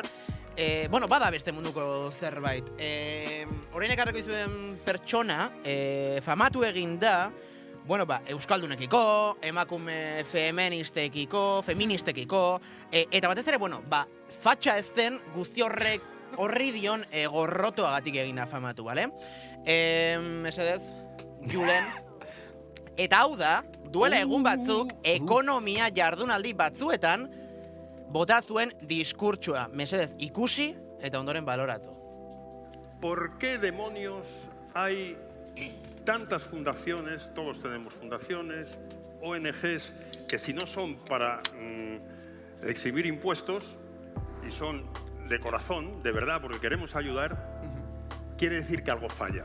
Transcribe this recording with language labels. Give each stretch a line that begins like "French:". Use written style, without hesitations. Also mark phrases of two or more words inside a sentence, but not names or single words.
Basque: Bueno, bada beste munduko zerbait. Orain ekarriko dizuen pertsona, famatu egin da, bueno, euskaldunekiko, emakume feministekiko, eta batez ere, bueno, fatxa ez den guzti horri dion gorrotoagatik egin da famatu, bale? Mesedez, Julen. Eta hau da, duela egun batzuk, ekonomia jardunaldi batzuetan, bota zuen diskurtsoa. Mesedez, ikusi eta ondoren baloratu.
Spanish: ¿Por qué demonios hay tantas fundaciones, todos tenemos fundaciones, ONGs, que si no son para exhibir impuestos y son de corazón, de verdad, porque queremos ayudar, quiere decir que algo falla?